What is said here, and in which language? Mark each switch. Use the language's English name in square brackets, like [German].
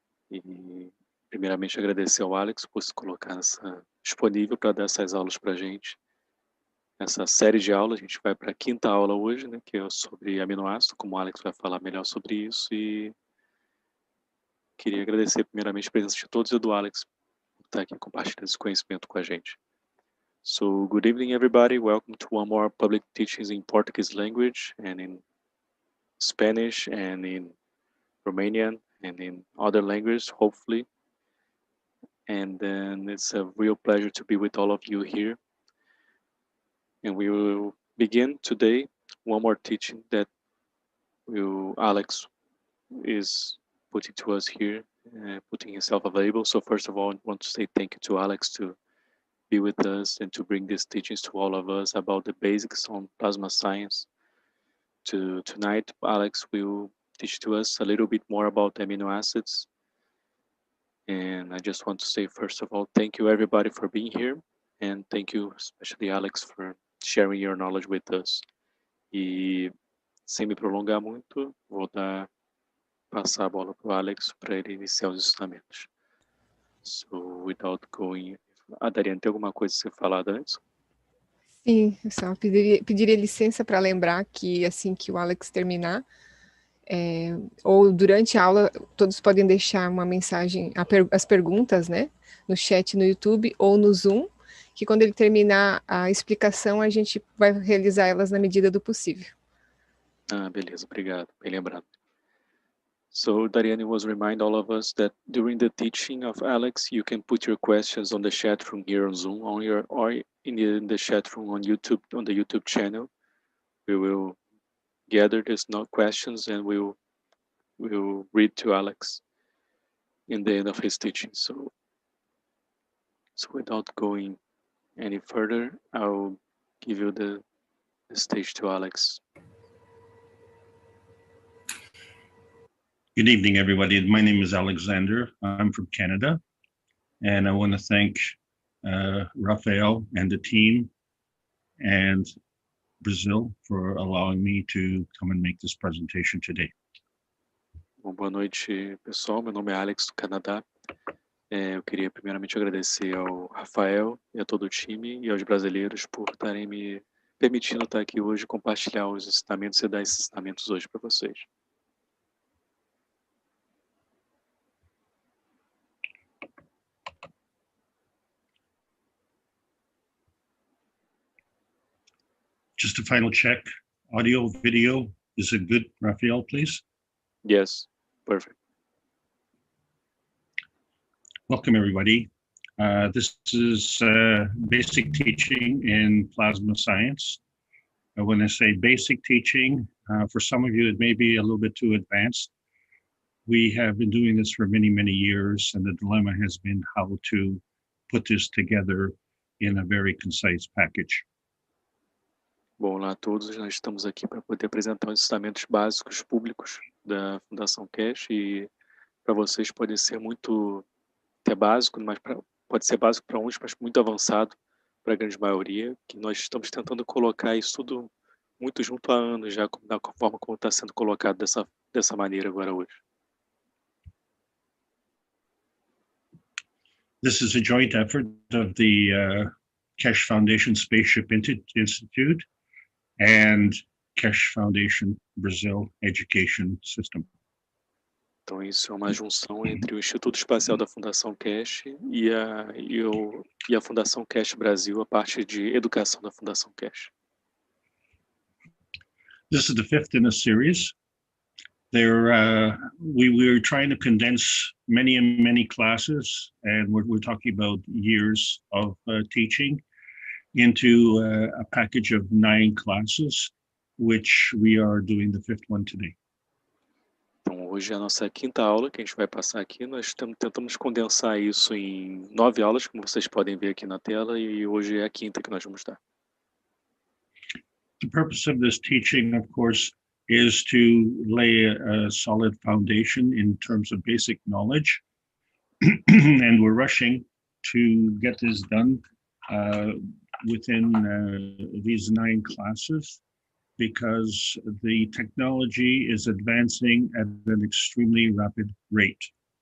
[Portuguese] E, primeiramente, agradecer ao Alex por se colocar disponível para dar essas aulas para a gente. Essa série de aulas, a gente vai para a quinta aula hoje, né, que é sobre aminoácidos, como o Alex vai falar melhor sobre isso. E queria agradecer primeiramente a presença de todos e do Alex por estar aqui compartilhando esse conhecimento com a gente. [English] So, good evening everybody, welcome to one more public teachings in Portuguese language and in Spanish and in Romanian and in other languages, hopefully. And then it's a real pleasure to be with all of you here. And we will begin today one more teaching that Alex is putting to us here, putting himself available. So first of all, I want to say thank you to Alex to be with us and to bring these teachings to all of us about the basics on plasma science. Tonight, Alex will teach to us a little bit more about amino acids. And I just want to say, first of all, thank you everybody for being here. And thank you, especially Alex, for sharing your knowledge with us. [Portuguese] E sem me prolongar muito, vou passar a bola para o Alex para ele iniciar os ensinamentos. [English] So, without going... [Portuguese] Dariane, tem alguma coisa a ser falada antes? Sim, eu só pediria licença para lembrar que assim que o Alex terminar, ou durante a aula, todos podem deixar uma mensagem, as perguntas, né, no chat no YouTube ou no Zoom, que quando ele terminar a explicação, a gente vai realizar elas na medida do possível. Beleza, obrigado, bem lembrado. [English] So Dariane was remind all of us that during the teaching of Alex, you can put your questions on the chat room here on Zoom, or in the chat room on YouTube, on the YouTube channel. We will gather these questions and we'll read to Alex in the end of his teaching. So without going any further, I'll give you the stage to Alex. Good evening, everybody. My name is Alexander. I'm from Canada, and I want to thank Rafael and the team and Brazil for allowing me to come and make this presentation today. [Portuguese] Bom, boa noite, pessoal. Meu nome é Alex, do Canadá. Eu queria primeiramente agradecer ao Rafael e a todo o time e aos brasileiros por estarem me permitindo estar aqui hoje e compartilhar os ensinamentos e dar esses ensinamentos hoje para vocês. [English] Just a final check. Audio, video, is it good, Rafael, please? Yes, perfect. Welcome, everybody. This is basic teaching in plasma science. When I say basic teaching, for some of you, it may be a little bit too advanced. We have been doing this for many, many years, and the dilemma has been how to put this together in a very concise package. [Portuguese] Bom, olá a todos, nós estamos aqui para poder apresentar os ensinamentos básicos públicos da Fundação Keshe e para vocês pode ser muito até básico, mas pode ser básico para uns, mas muito avançado para a grande maioria, que nós estamos tentando colocar isso tudo muito junto há anos já, da forma como está sendo colocado dessa maneira agora hoje. [English] This is a joint effort of the Keshe Foundation Spaceship Institute and Keshe Foundation Brazil Education System. [Portuguese] Então isso é uma junção entre o Instituto Espacial da Fundação Keshe e a Fundação Keshe Brasil, a parte de educação da Fundação Keshe. [English] This is the fifth in a series. We're trying to condense many classes, and we're talking about years of teaching into a package of 9 classes, which we are doing the fifth one today. [Portuguese] Então hoje é a nossa quinta aula que a gente vai passar aqui. Nós tentamos condensar isso em 9 aulas, como vocês podem ver aqui na tela, e hoje é a quinta que nós vamos dar. [English] The purpose of this teaching, of course, is to lay a solid foundation in terms of basic knowledge. And we're rushing to get this done within these 9 classes, because the technology is advancing at an extremely rapid rate.